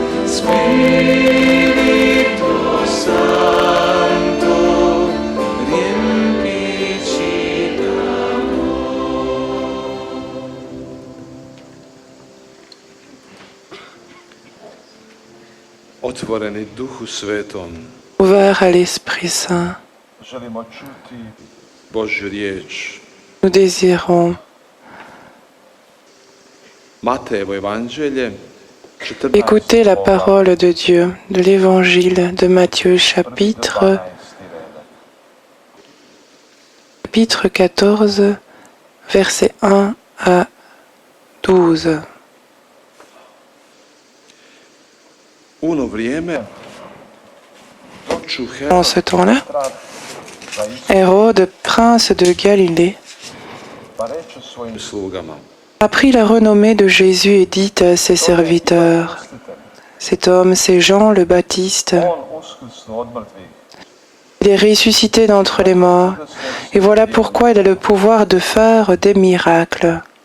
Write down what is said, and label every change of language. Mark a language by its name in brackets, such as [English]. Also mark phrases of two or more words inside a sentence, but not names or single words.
[Italian] Spirito Santo, riempici d'amor. [Croatian] otvoreni Duhu Svetom, [French] Ouvert à l'Esprit Saint, [Croatian] želimo čuti Božju riječ. [French] nous désirons [Croatian] Matejevo evanđelje, 14. [French] écouter la parole de Dieu de l'Évangile de Matthieu chapitre 14, versets 1 à 12. [Croatian] U ono vrijeme oču [French] En ce temps-là, Hérode, prince de Galilée, [Croatian] slugama. [French] apprit la renommée de Jésus et dit à ses serviteurs, cet homme, c'est Jean le Baptiste. Il est ressuscité d'entre les morts, et voilà pourquoi il a le pouvoir de faire des miracles.